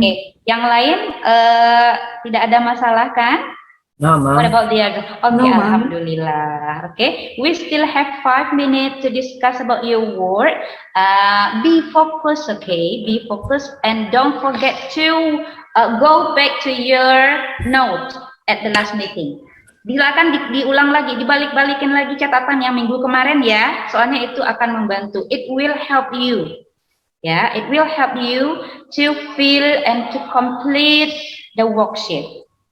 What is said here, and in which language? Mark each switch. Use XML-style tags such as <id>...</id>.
<id>Oke, yang lain tidak ada masalah kan?</id> <en>No, Ma'am. What about the other? Okay, No,</en> <ar>alhamdulillah.</ar> <en>Okay, we still have 5 minutes to discuss about your work. Be focused, okay? Be focused and don't forget to go back to your note at the last meeting.</en> <id>Silakan diulang lagi, dibalik-balikin lagi catatan yang minggu kemarin ya, soalnya itu akan membantu.</id> <en>It will help you, ya. It will help you to fill and to complete the worksheet.</en>